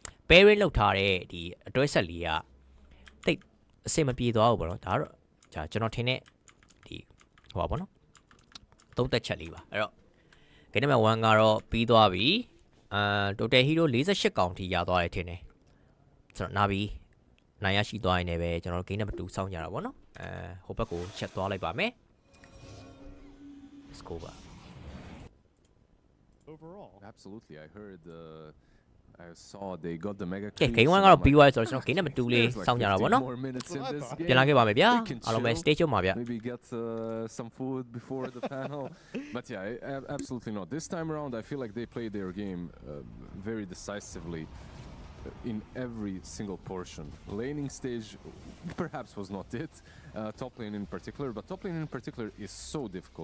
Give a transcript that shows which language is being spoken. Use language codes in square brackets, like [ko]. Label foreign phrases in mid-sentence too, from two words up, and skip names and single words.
[my] pairing လောက်ထားတဲ့ဒီအတွဲဆက်လေးကတိတ်အဆင်မပြေသွားဘူးပေါ့နော်ဒါတော့ကျွန်တော်ထင်တဲ့ဒီဟိုပါပေါ့နော်သုံးသက်ချက်လေးပါအဲ့တော့ [en] game number 1 [my] ကတော့ပြီးသွားပြီ [en] total hero 48 [my] ကောင်ထိရသွားတယ်ထင်တယ်ဆိုတော့နာပြီနိုင်ရရှိသွားရင်လည်းပဲကျွန်တော်တို့ [en] game number 2 [my] စောင့်ကြတာပေါ့နော်ဟိုဘက်ကိုချက်သွားလိုက်ပါမယ် [en] let's go [my] ပါ [en] Overall. Absolutely, I heard. I saw they got the mega. [my] ကဲ game 1ကတော့ပြီးသွားပြီဆိုတော့ကျွန်တော် [en] game number 2 [my] လေးစောင့်ကြတာပေါ့နော် ပြန်လာခဲ့ပါမယ်ဗျာအားလုံးပဲ [en] stay tuned [my] ပါဗျာ [en] Maybe get some food before the panel. But yeah, absolutely not. This time around, I feel like they played their game very decisively in every single portion. Laning stage perhaps was not it. Top lane in particular, but top lane in particular is so difficult.